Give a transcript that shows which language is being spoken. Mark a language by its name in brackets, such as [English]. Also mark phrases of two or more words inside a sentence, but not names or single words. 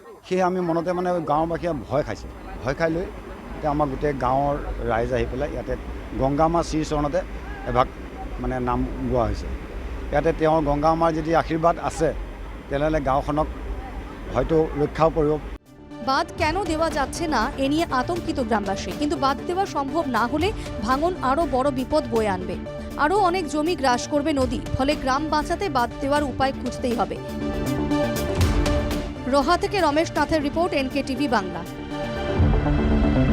[Assamese] সেয়ে আমি মনতে মানে গাঁওবাসীয়ে ভয় খাইছে। ভয় খাই লৈ এতিয়া আমাৰ গোটেই গাঁৱৰ ৰাইজ আহি পেলাই ইয়াতে গংগামাৰ শ্ৰীচৰণতে এভাগ মানে নাম লোৱা হৈছে। ইয়াতে তেওঁৰ গংগামাৰ যদি আশীৰ্বাদ আছে তেনেহ'লে গাঁওখনক হয়তো ৰক্ষাও কৰিব। [Bangla] বাঁধ কেন দেওয়া যাচ্ছে না এ নিয়ে আতঙ্কিত গ্রামবাসী, কিন্তু বাঁধ দেওয়া সম্ভব না হলে ভাঙন আরও বড় বিপদ বয়ে আনবে। আরও অনেক জমি গ্রাস করবে নদী, ফলে গ্রাম বাঁচাতে বাঁধ দেওয়ার উপায় খুঁজতেই হবে। রোহা থেকে রমেশ নাথের রিপোর্ট, NK টিভি বাংলা।